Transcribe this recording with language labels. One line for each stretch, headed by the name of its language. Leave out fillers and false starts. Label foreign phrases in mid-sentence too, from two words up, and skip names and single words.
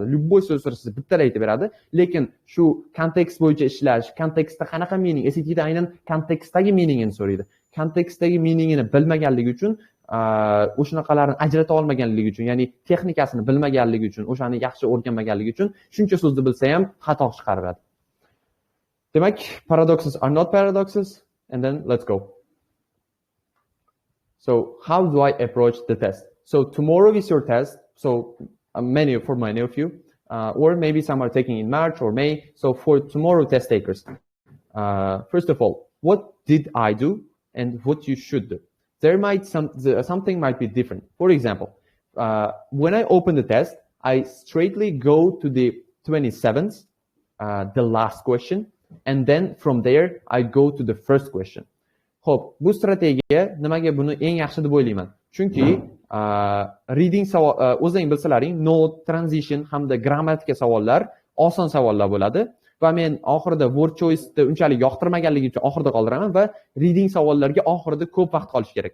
Uzbek: Любой so'z sizni bittada aytib beradi, lekin shu kontekst bo'yicha ishlash, kontekstda qanaqa meaning, SATda aynan kontekstdagi meaningini so'raydi. Kontekstdagi meaningini bilmaganligi uchun, o'shanaqalarni ajrata olmaganligi uchun, ya'ni texnikasini bilmaganligi uchun, o'shani yaxshi o'rganmaganligi uchun shuncha so'zni bilsa ham xato chiqaradi.
English: Demak, paradoxes are not paradoxes, and then let's go. So, how do I approach the test? So tomorrow is your test. So for many of you, or maybe some are taking in March or May. So for tomorrow test takers, first of all, what did I do and what you should do? Something might be different. For example, when I open the test, I straightly go to the 27th, the last question, and then from there I go to the first question.
Uzbek: Xo'p, bu strategiya nimaga buni eng yaxshi deb o'ylayman? Chunki reading o'zing bilsalaring, note, transition hamda grammatika savollar oson savollar bo'ladi va men oxirida
English: word choice'ni
Uzbek: unchalik yoqtirmaganligim uchun oxirida qoldiraman va reading savollarga oxirida ko'p vaqt qolish kerak.